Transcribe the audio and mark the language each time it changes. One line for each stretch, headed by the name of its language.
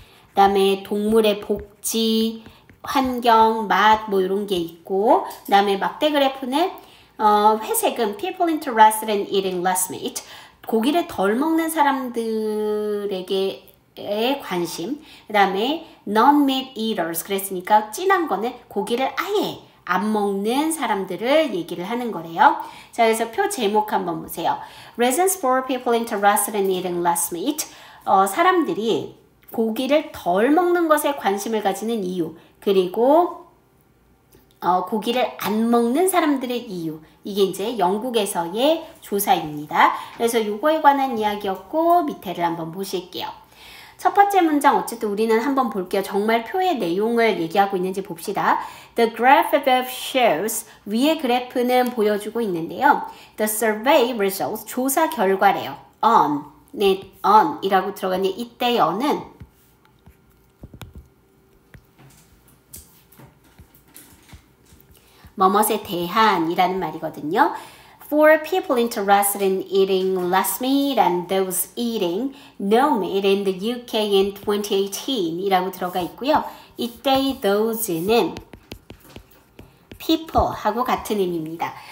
Korean: 그 다음에 동물의 복지, 환경, 맛 뭐 이런 게 있고 그 다음에 막대 그래프는 회색은
English: people interested in eating less meat.
Korean: 고기를 덜 먹는 사람들에게의 관심. 그 다음에
English: non-meat eaters.
Korean: 그랬으니까 진한 거는 고기를 아예 안 먹는 사람들을 얘기를 하는 거래요. 자, 그래서 표 제목 한번 보세요.
English: Reasons for people interested in eating less meat.
Korean: 사람들이 고기를 덜 먹는 것에 관심을 가지는 이유. 그리고 고기를 안 먹는 사람들의 이유. 이게 이제 영국에서의 조사입니다. 그래서 이거에 관한 이야기였고 밑에를 한번 보실게요. 첫 번째 문장 어쨌든 우리는 한번 볼게요. 정말 표의 내용을 얘기하고 있는지 봅시다.
English: The graph above shows
Korean: 위의 그래프는 보여주고 있는데요.
English: The survey results
Korean: 조사 결과래요. on 이라고 들어가니 이때 on은 뭐뭇에 대한이라는 말이거든요.
English: For people interested in eating less meat and those eating no meat in the UK in 2018
Korean: 이라고 들어가 있고요. 이때의 those는 people 하고 같은 의미입니다.